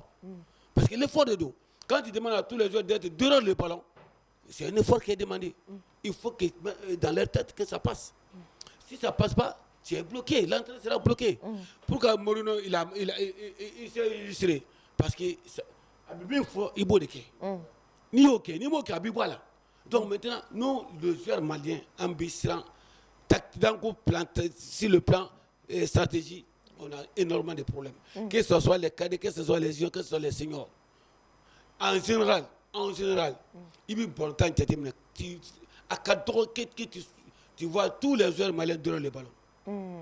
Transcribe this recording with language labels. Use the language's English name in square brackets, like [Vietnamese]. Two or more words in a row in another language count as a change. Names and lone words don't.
[French] Parce que l'effort de dos, quand tu demandes à tous les joueurs d'être derrière le ballon, c'est un effort qui est demandé. Il faut que dans leur tête que ça passe. Si ça ne passe pas, tu es bloqué. L'entrée sera bloquée. Pourquoi Mourinho il s'est illustré? Parce que il faut il faut ni ok, ni ok, là. Donc maintenant, nous, les joueurs maliens, ambitieux, sur le plan stratégie, on a énormément de problèmes. Que ce soit les cadets, que ce soit les jeunes, que ce soit les seniors. En général, il y a bon temps à 4 ans, tu vois tous les joueurs maliens derrière le ballon.